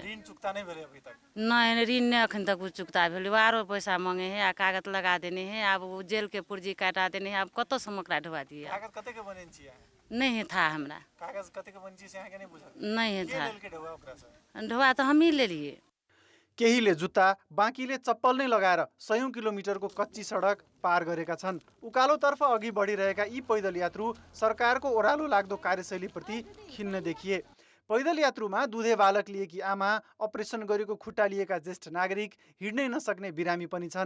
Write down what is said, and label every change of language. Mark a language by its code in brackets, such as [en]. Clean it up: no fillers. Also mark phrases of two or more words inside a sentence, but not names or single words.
[mai] ऋण चुकता नहीं भेलै अभी तक? नहीं, ऋण नहीं अखन तक चुकता भेलै। आरो पैसा मांगे है आ कागज लगा देने है। अब वो जेल के पुर्जी काटा देने है। अब कतऽ से हम ओकरा ढुआ दिए? कागज कते के बनेन छियै? नहीं था हमरा कागज कते के बन छी से अहाँ के नहीं बुझल? नहीं था। के ढुआ ओकरा से? ढुआ तो हम ही ले लिए। [ne] केहीले जुत्ता बाँकीले चप्पल नै लगाएर 100 किलोमिटरको कच्ची सडक पार गरेका छन्। उकालोतर्फ अघि बढिरहेका यी पैदल यात्रु सरकारको ओह्रालो लाग्दो कार्यशैलीप्रति खिन्न देखिए। पैदल यात्रुमा दुधे बालक लिएकी आमा, अपरेसन गरेको खुट्टा लिएका ज्येष्ठ नागरिक, हिँड्नै नसक्ने बिरामी पनि छन्।